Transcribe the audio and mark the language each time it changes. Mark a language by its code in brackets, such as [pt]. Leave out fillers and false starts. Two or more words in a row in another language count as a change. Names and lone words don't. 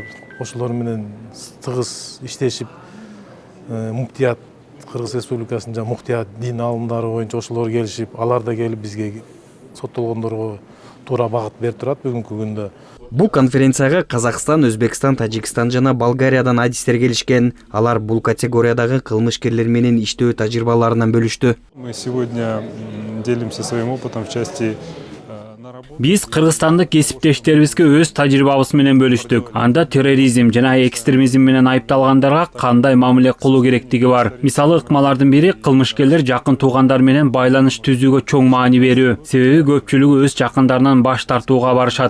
[ky] Ошолор менен тыгыз иштешип, муктият Кыргыз Республикасынын жана муктият дин алымдары боюнча ошолор келишип, алар да келип бизге соттолгондорго туура багыт берип турат бүгүнкү күндө. Бул конференцияга Казакстан, Өзбекстан, Тажикстан жана Болгариядан адистер келишкен. Алар бул категориядагы кылмышкерлер менен иштөө тажрыйбаларынан бөлүштү. [ru] Мы сегодня делимся своим опытом в части. [ky] Биз кыргызстандык кесиптештерибизге өз тажрыйбабыз менен бөлүштүк. Анда терроризм жана экстремизм менен айыпталгандарга кандай мамиле кылуу керектиги бар. Мисалы ыкмалардын бири кылмышкерлер жакын туугандар менен байланыш түзүүгө чоң маани берүү. Себеби көпчүлүгү өз жакындарынан баш тартууга барышат.